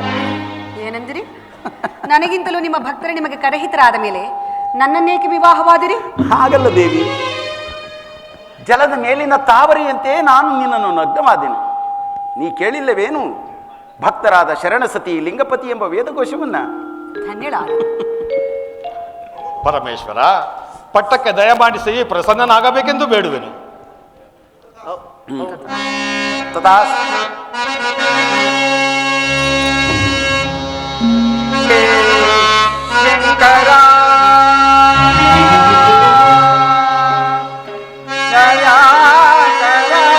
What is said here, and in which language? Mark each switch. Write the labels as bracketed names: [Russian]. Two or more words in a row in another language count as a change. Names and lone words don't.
[Kannada] ಏನಂದಿರಿ? ನನಗಿಂತಲೂ ನಿಮ್ಮ ಭಕ್ತರು ನಿಮಗೆ ಕರಹಿತರಾದ ಮೇಲೆ ನನ್ನನ್ನೇಕೆ ವಿವಾಹವಾದಿರಿ? ಹಾಗಲ್ಲ ದೇವಿ, ಜಲದ ಮೇಲಿನ ತಾವರೆಯಂತೆ ನಾನು ನಿನ್ನನ್ನು ನಗ್ನವಾದೆನು. ನೀ ಕೇಳಿಲ್ಲವೇನು ಭಕ್ತರಾದ ಶರಣಸತಿ ಲಿಂಗಪತಿ ಎಂಬ ವೇದಘೋಷವನ್ನ? ಧನ್ಯಳಾದ ಪರಮೇಶ್ವರ, ಪಟ್ಟಕ್ಕೆ ದಯಮಾಡಿಸಿ ಪ್ರಸನ್ನನಾಗಬೇಕೆಂದು ಬೇಡುವೆನು. ತಥಾಸ್ತು. ಶಂಕರ ದಯಾಕರ